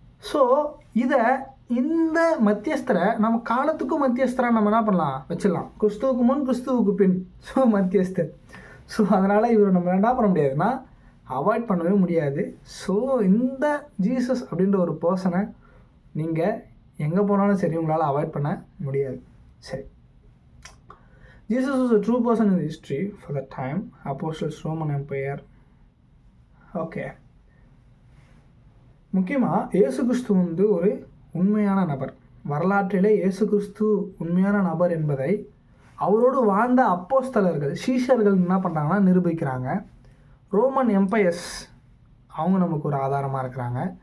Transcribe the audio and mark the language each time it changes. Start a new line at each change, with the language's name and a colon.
Tamil: So இந்த மத்தியஸ்தரை நம்ம காலத்துக்கும் மத்தியஸ்தராக நம்ம என்ன பண்ணலாம் வச்சிடலாம். கிறிஸ்துவுக்கு முன் கிறிஸ்துவுக்கு பின், ஸோ மத்தியஸ்தர். ஸோ அதனால் இவர் நம்ம என்ன பண்ண முடியாதுன்னா அவாய்ட் பண்ணவே முடியாது. ஸோ இந்த ஜீசஸ் அப்படின்ற ஒரு பர்சனை நீங்கள் எங்கே போனாலும் சரி உங்களால் அவாய்ட் பண்ண முடியாது.
English: சரி, Jesus was a true person in history for the time, Apostles, Roman Empire.
Tamil: Okay, முக்கியமாக இயேசு கிறிஸ்து வந்து ஒரு உண்மையான நபர். வரலாற்றிலே இயேசு கிறிஸ்து உண்மையான நபர் என்பதை அவரோடு வாழ்ந்த அப்போஸ்தலர்கள், சீஷர்கள் என்ன பண்ணுறாங்கன்னா நிரூபிக்கிறாங்க. ரோமன் எம்பையர்ஸ் அவங்க நமக்கு ஒரு ஆதாரமாக இருக்கிறாங்க.